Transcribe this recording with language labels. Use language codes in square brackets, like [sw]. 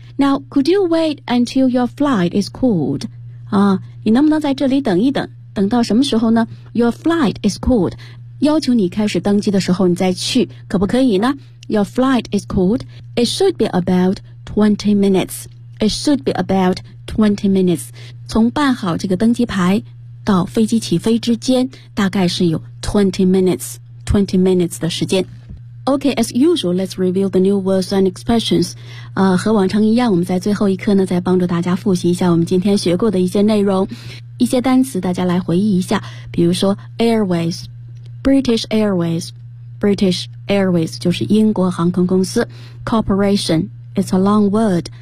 [en] Now, could you wait until your flight is cooled? [zh] 啊，你能不能在这里等一等？等到什么时候呢 ？ [en] Your flight is cooled. [zh] 要求你开始登机的时候你再去，可不可以呢 ？Your flight is cooled. [en] It should be about 20 minutes. It should be about 20 minutes. [zh] 从办好这个登机牌到飞机起飞之间，大概是有20 minutes 的时间。 [en] Okay, as usual, let's review the new words and expressions. [zh] 和往常一样，我们在最后一课呢，再帮助大家复习一下我们今天学过的一些内容，一些单词大家来回忆一下，比如说 airways。 [en] British Airways, British Airways [zh] 就是英国航空公司。 [en] Corporation, it's a long word.